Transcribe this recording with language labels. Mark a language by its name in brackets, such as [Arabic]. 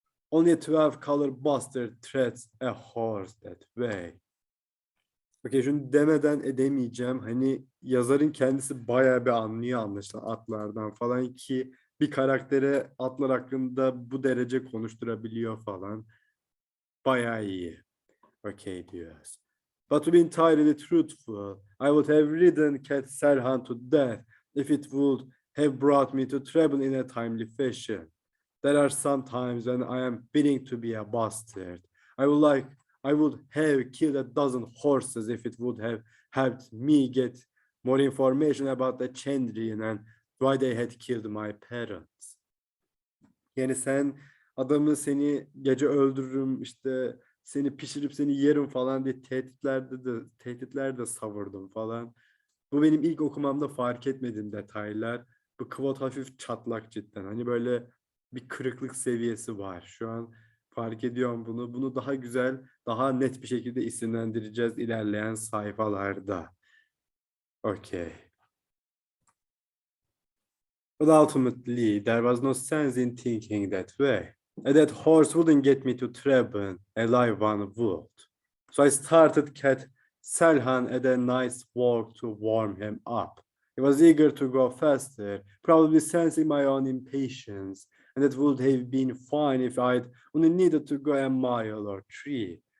[English] Only a 12-color bastard treads a horse that way. [Turkish] Okey, şunu demeden edemeyeceğim. Hani yazarın kendisi bayağı bir anlıyor anlaşılan atlardan falan ki bir karaktere atlar hakkında bu derece konuşturabiliyor falan. Bayağı iyi. Okey diyoruz. [English] But to be entirely truthful, I would have ridden Cat Selhan to death if it would have brought me to Treble in a timely fashion. There are some times when I am willing to be a bastard. I would have killed a dozen horses if it would have helped me get more information about the Chandrian and why they had killed my parents. [Turkish] Yani sen adamı seni gece öldürürüm, işte seni pişirip seni yerim falan diye tehditler de savurdum falan. Bu benim ilk okumamda fark etmediğim detaylar. Bu kvot hafif çatlak cidden. Hani böyle bir kırıklık seviyesi var. Şu an fark ediyorum bunu. Bunu daha güzel, daha net bir şekilde isimlendireceğiz ilerleyen sayfalarda. [English] Okay. But ultimately, there was no sense in thinking that way. That horse wouldn't get me to Treble, a live one would. So I started Cat Selhan at a nice walk to warm him up. He was eager to go faster, probably sensing my own impatience, and it would have been fine if I'd only needed to go a mile or 3.